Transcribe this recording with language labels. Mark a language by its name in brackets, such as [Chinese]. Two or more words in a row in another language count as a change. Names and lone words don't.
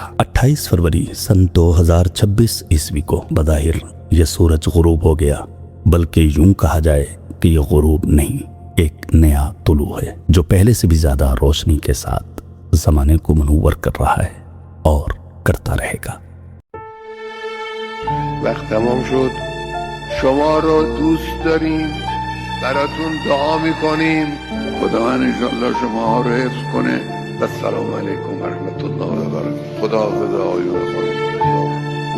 [Urdu] 28 فروری سن 2026 عیسوی کو بظاہر یہ سورج غروب ہو گیا، بلکہ یوں کہا جائے کہ یہ غروب نہیں، ایک نیا طلوع ہے جو پہلے سے بھی زیادہ روشنی کے ساتھ زمانے کو منور کر رہا ہے اور کرتا رہے گا۔ [Persian] وقت تمام شد. شما رو دوست داریم، براتون دعا میکنیم. خداوند انشالله شما ها رو حفظ کنه. [Arabic] السلام علیکم و رحمت الله و برکاته. [Persian] خدا حافظ آقایون و خانم.